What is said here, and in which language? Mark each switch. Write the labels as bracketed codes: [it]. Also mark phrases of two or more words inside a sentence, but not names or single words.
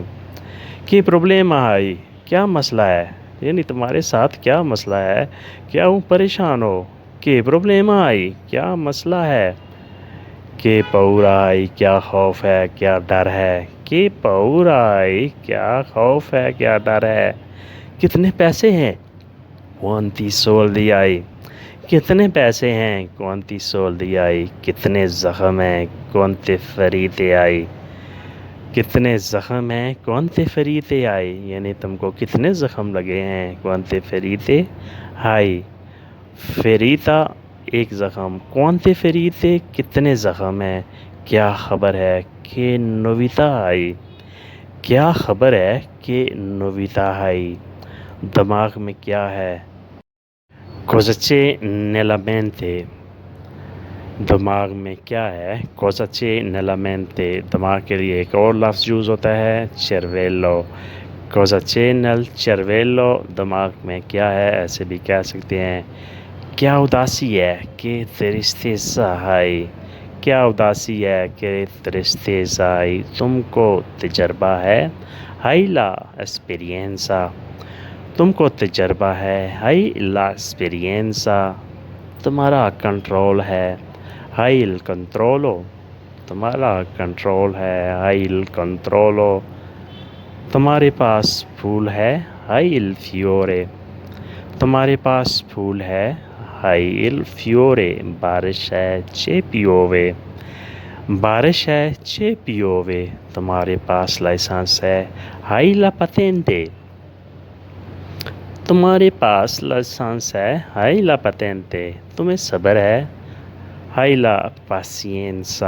[it] che problema hai, [hi] क्या मसला है, यानी तुम्हारे साथ क्या मसला है, क्या वो परेशान हो। [it] che problema hai, [hi] क्या मसला है। [it] che paura hai, [hi] क्या खौफ है, क्या डर है। [it] che paura hai, [hi] क्या खौफ है, क्या डर है। कितने पैसे हैं, [it] quanti soldi hai। [hi] कितने पैसे हैं, [it] quanti soldi hai। [hi] कितने ज़ख्म हैं, [it] quante ferite hai। [hi] कितने ज़ख्म हैं, [it] quante ferite hai। [hi] यानी तुमको कितने ज़ख्म लगे हैं, [it] quante ferite hai। [hi] फेरीता एक ज़ख्म, [it] quante ferite [hi] कितने ज़ख्म हैं। क्या खबर है, [it] che novità hai. [hi] क्या खबर है, [it] che novità hai. [hi] दिमाग में क्या है, [it] cosa c'è nella mente। [hi] दिमाग में क्या है, [it] cosa c'è nella mente। [hi] दिमाग के लिए एक और लफ्ज़ यूज़ होता है, cervello। [it] cosa c'è nel cervello, [hi] दिमाग में क्या है, ऐसे भी कह सकते हैं। क्या उदासी है, [it] che tristezza hai. [hi] क्या उदासी है, [it] che tristezza hai. [hi] तुमको तजर्बा है, [it] hai la esperienza। [hi] तुमको तजर्बा है, [it] hai la esperienza. [hi] तुम्हारा कंट्रोल है, [it] hai il controllo. [hi] तुम्हारा कंट्रोल है, [it] hai il controllo. [hi] तुम्हारे पास फूल है, [it] hai il fiore. [hi] तुम्हारे पास फूल है, [it] hai il fiore. [hi] बारिश है, [it] che piove. [hi] बारिश है, [it] che piove. [hi] तुम्हारे पास लाइसेंस है, [it] hai la patente. [hi] तुम्हारे पास लाइसेंस है, [it] hai la patente. [hi] तुम्हें सब्र है, [it] hai la pazienza.